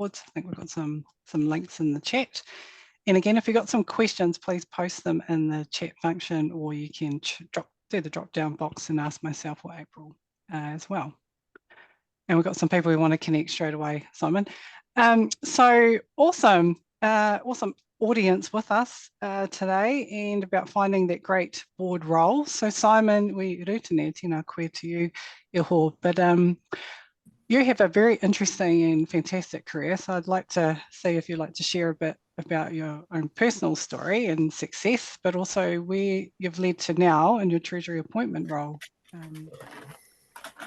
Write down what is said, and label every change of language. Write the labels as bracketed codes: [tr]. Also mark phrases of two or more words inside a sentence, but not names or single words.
[en] I think we've got some links in the chat. And again, if you've got some questions, please post them in the chat function, or you can do the drop down box and ask myself or April as well. And we've got some people who want to connect straight away, Simon. So awesome audience with us today, and about finding that great board role. So Simon Wi Rutene, [mi] tēnā koe [en] to you, iho. But you have a very interesting and fantastic career. So I'd like to see if you'd like to share a bit about your own personal story and success, but also where you've led to now in your Treasury appointment role.